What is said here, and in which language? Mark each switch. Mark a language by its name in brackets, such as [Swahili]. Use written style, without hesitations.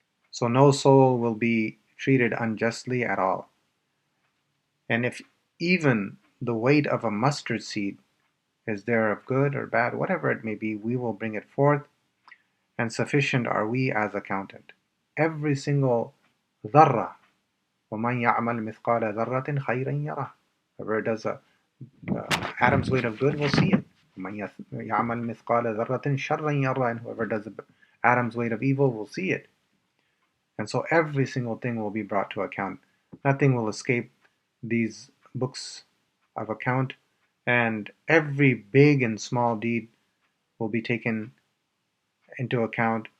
[English] So no soul will be treated unjustly at all. And if even the weight of a mustard seed is there of good or bad, whatever it may be, we will bring it forth, and sufficient are we as accountant. Every single dharra, [Arabic] وَمَنْ يَعْمَلْ مِثْقَالَ ذَرَّةٍ خَيْرًا يَرَهُ. [English] Whoever does a atom's weight of good will see it. [Arabic] وَمَنْ يَعْمَلْ مِثْقَالَ ذَرَّةٍ شَرًّا يَرَهُ. [English] And whoever does an atom's weight of evil will see it. And so every single thing will be brought to account. Nothing will escape these books of account, and every big and small deed will be taken into account.